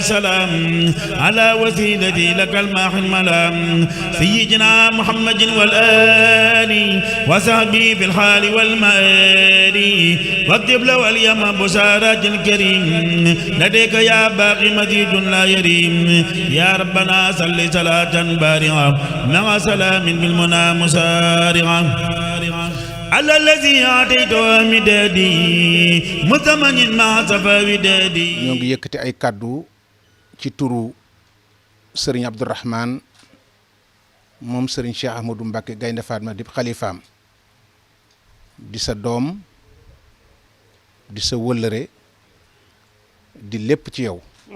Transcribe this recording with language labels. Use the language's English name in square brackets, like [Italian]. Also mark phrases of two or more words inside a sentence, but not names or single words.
[Arabic] سلام على وسيلتي لك الماح الملام سيدنا محمد والآل وصحبه في الحال والمآل واكتب له اليوم بشارات الكريم لديك يا باقي مزيد لا يريم يا ربنا صل صلاة بارعة مع سلام بالمنى مسارعة على الذي أعطيته مدادي متمن مع صفا ودادي [Wolof] ñoo ngi yëkkati ay kàddu ci turu Serigne Abdourahmane moom Serigne Cheikh Ahmadou Mbacké Gaynde Fatma di xalifaam di sa doom di sa wëllëre di lépp ci yow